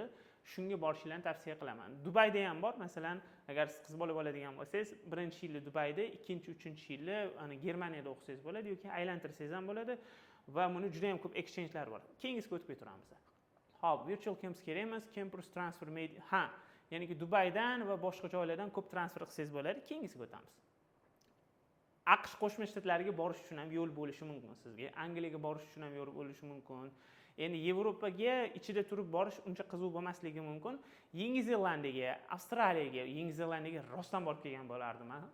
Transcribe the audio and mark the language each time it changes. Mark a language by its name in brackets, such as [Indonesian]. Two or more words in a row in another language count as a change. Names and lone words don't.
[Uzbek] Shunga borishinglarni tavsiya qilaman. Dubayda ham bor. Masalan, agar siz qiz bola bo'ladigan bo'lsangiz, birinchi yilni Dubayda, ikkinchi, uchinchi yilni Germaniyada o'qisangiz bo'ladi yoki aylantirsangiz ham bo'ladi va buni juda ham ko'p exchange'lar bor. Keyingisiga o'tib keturamiz. Hop, [English] virtual campus [Uzbek] kerak emas, [English] campus transfer made. [Uzbek] Ha, ya'niki Dubaydan va boshqa joylardan ko'p transfer qilsangiz bo'ladi. Keyingisiga o'tamiz. AQSh Qo'shma Shtatlariga borish uchun ham yo'l bo'lishi mumkin sizga. Angliyaga borish uchun ham yo'l bo'lishi mumkin. Endi Yevropaga ichida turib borish uncha qiziq bo'lmasligi mumkin. Yangi Zelandiyaga, Avstraliyaga, Yangi Zelandiyaga rostdan borib kelgan bo'lardim ha.